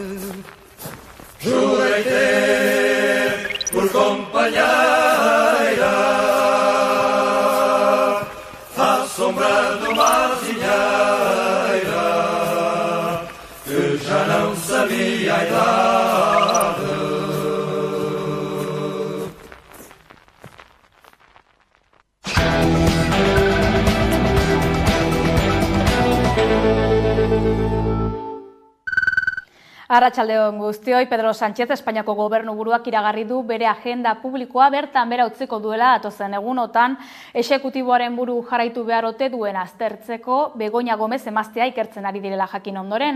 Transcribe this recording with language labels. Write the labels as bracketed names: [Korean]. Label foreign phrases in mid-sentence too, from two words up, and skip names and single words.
[Portuguese] Jurei ter por companheira à sombra de uma azinheira que já não sabia a idade. [Basque] Arratsaldeon guztioi, Pedro Sánchez Espainiako gobernuburuak iragarri du bere agenda publikoa bertan bera utziko duela datozen egunotan exekutiboaren buru jarraitu behar ote duen aztertzeko Begoña Gomez emaztea ikertzen ari direla jakin ondoren.